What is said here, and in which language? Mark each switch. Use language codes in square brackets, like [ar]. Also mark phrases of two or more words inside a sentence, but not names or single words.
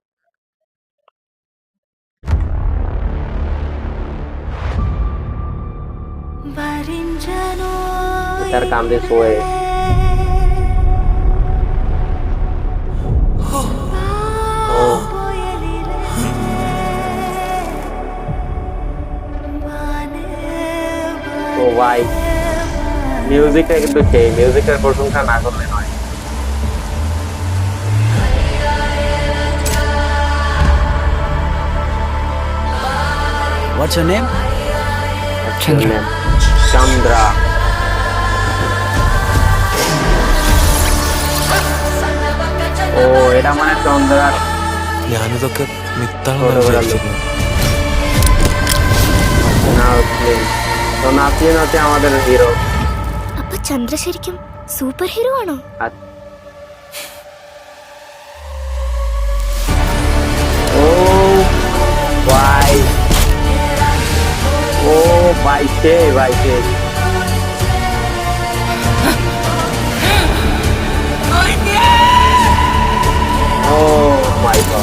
[bn] তার কান্দে সোয়ে ও ও ভাই, মিউজিকটা কিন্তু সেই মিউজিকের প্রশংসা না করলে নয়। [en] What's your name? [bn] চন্দ্রা। চন্দ্রা। ও, এটা মানে ചന്ദ്രർ [ml] ഞാനിതൊക്കെ മിത്താണെന്ന് ഓരോരോ വിചാരിച്ചിരുന്നു. നാസ്ലിൻ. [bn] তো নাসলিন হচ্ছে আমাদের হিরো। [ml] അപ്പൊ ചന്ദ്ര ശരിക്കും സൂപ്പർ ഹീറോ ആണോ? [bn] ও ভাই, ও ভাই সে ভাই সে [en] oh my god.